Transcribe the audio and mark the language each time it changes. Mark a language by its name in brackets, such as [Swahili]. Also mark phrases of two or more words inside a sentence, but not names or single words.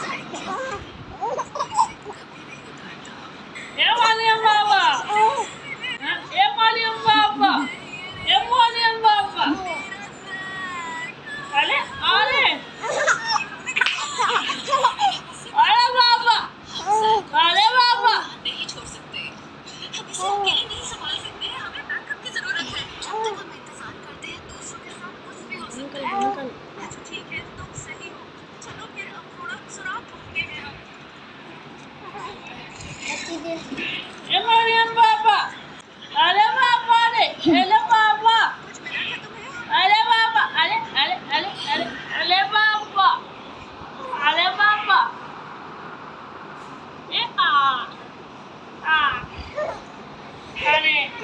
[Hindi] Emalian Baba. Emalian Baba. Emalian Baba. Ale, ale. Ale Baba. Ale Baba. नहीं छोड़ सकते हम इसे अकेले नहीं संभाल सकते हमें बैकअप की जरूरत है जब तक हम इंतजार करते हैं दूसरों के साथ कुछ भी हो सकता है अच्छा ठीक है तुम सही हो चलो फिर अब थोड़ा सुराग ढूंढते हैं हम Emalian Baba. Ale Baba ale. Ale Baba. कुछ मिला क्या तुम्हें Ale Baba. Ale, ale, ale, ale. Ale Baba. Ale Baba. Ale.